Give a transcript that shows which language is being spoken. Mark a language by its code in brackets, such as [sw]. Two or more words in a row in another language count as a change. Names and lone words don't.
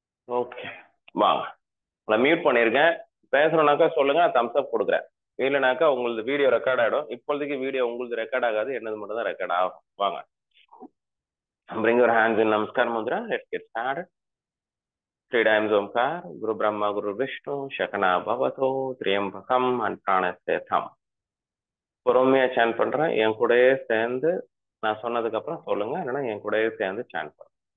[ta] ஓகே, வாங்க. உங்களை மியூட் பண்ணியிருக்கேன். பேசணும்னாக்கா சொல்லுங்க, நான் [en] thumbs up [ta] கொடுக்குறேன். இல்லைனாக்கா உங்களது [en] video record [ta] ஆகிடும். இப்போதைக்கு வீடியோ உங்களது ரெக்கார்ட் ஆகாது, என்னது மட்டும் தான் ரெக்கார்ட் ஆகும். வாங்க. [en] Bring your hands in Namaskar Mudra. Let's get started. Three times Omkar, Guru Brahma, Guru Vishnu, Shakana Bhavato, Triambakam and Pranastham. [ta] பொறுமையா சான் பண்றேன். என் கூடயே சேர்ந்து நான் சொன்னதுக்கு அப்புறம் சொல்லுங்க, இல்லைன்னா என் கூடயே சேர்ந்து சான் பண்ணுங்க.